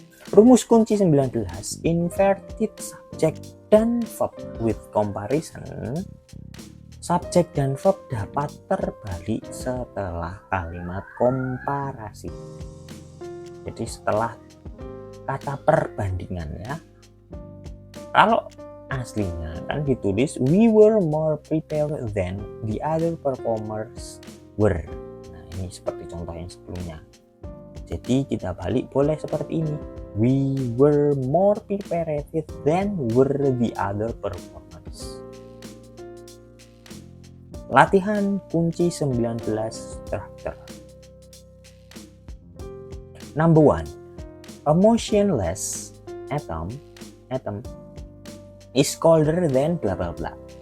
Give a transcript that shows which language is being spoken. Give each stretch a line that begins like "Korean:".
Indonesian: Rumus kunci
English: 19, inverted subject
Indonesian: dan
English: verb with comparison.
Indonesian: Subjek dan verb dapat terbalik setelah kalimat komparasi. Jadi setelah kata perbandingan ya. Kalau aslinya kan ditulis
English: we were more prepared than the other performers were.
Indonesian: Nah, ini seperti contoh yang sebelumnya. Jadi kita balik boleh seperti ini.
English: We were more prepared than were the other performers.
Indonesian: Latihan kunci 19 structure.
English: Number 1. A motionless atom is colder than blah blah blah.